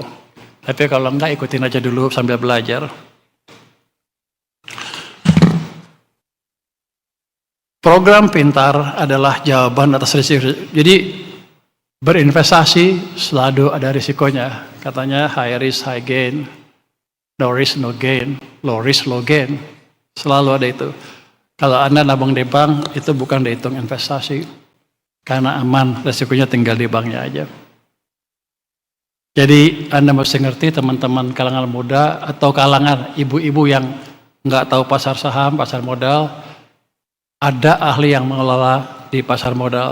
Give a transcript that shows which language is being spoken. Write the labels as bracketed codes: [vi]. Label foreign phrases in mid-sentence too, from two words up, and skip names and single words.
[id] Tapi kalau enggak, ikutin aja dulu sambil belajar. Program pintar adalah jawaban atas risiko. Jadi berinvestasi selalu ada risikonya. Katanya [en] high risk, high gain. No risk, no gain. Low risk, low gain. [id] Selalu ada itu. Kalau Anda nabung di bank, itu bukan dihitung investasi. Karena aman, risikonya tinggal di banknya aja. Jadi Anda mesti ngerti, teman-teman kalangan muda atau kalangan ibu-ibu yang nggak tahu pasar saham, pasar modal, ada ahli yang mengelola di pasar modal.